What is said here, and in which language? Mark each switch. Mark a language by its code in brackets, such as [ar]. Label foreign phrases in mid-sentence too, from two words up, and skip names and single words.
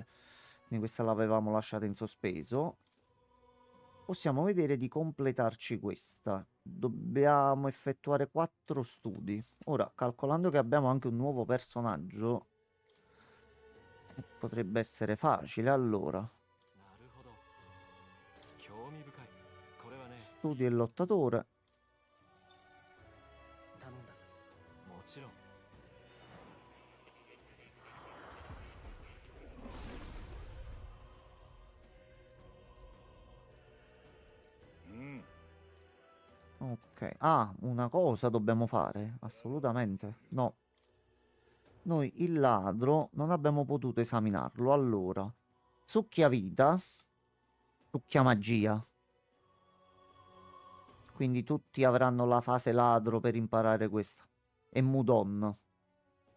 [it] Quindi questa l'avevamo lasciata in sospeso. Possiamo vedere di completarci questa. Dobbiamo effettuare 4 studi. Ora, calcolando che abbiamo anche un nuovo personaggio, potrebbe essere facile. Allora, [ja] なるほど興味深いこれはね [it] studi il lottatore. [ja] 頼んだもちろんうん。 [it] Ok. Ah, una cosa dobbiamo fare? Assolutamente. No. Noi il ladro non abbiamo potuto esaminarlo. Allora, succhia vita, succhia magia. Quindi tutti avranno la fase ladro per imparare questa.